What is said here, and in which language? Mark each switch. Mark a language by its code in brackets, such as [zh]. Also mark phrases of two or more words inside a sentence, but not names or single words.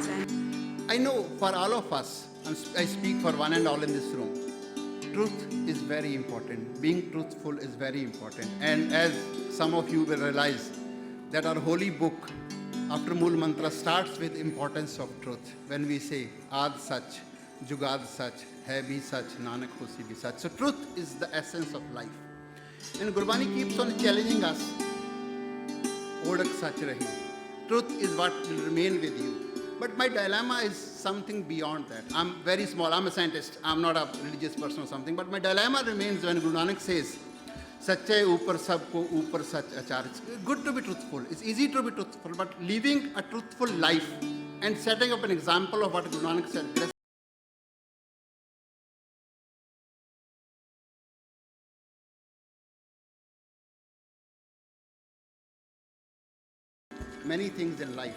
[en] I know for all of us, and I speak for one and all in this room, truth is very important. Being truthful is very important. And as some of you will realize, that our holy book, after Mool Mantra, starts with importance of truth. When we say, [pa] ਆਦਿ ਸਚੁ ਜੁਗਾਦਿ ਸਚੁ ਹੈ ਭੀ ਸਚੁ ਨਾਨਕ ਹੋਸੀ ਭੀ ਸਚੁ. [en] So truth is the essence of life. And Gurbani keeps on challenging us, [pa] ਓੜਕਿ ਸਚੁ ਰਹੀ. [en] Truth is what will remain with you. But my dilemma is something beyond that. I'm very small, I'm a scientist, I'm not a religious person or something, but my dilemma remains when Guru Nanak says, [pa] ਸਚੇ ਉਪਰ ਸਭ ਕੋ ਉਪਰ ਸਚ ਅਚਾਰ. [en] It's good to be truthful, it's easy to be truthful, but living a truthful life and setting up an example of what Guru Nanak said, many things in life.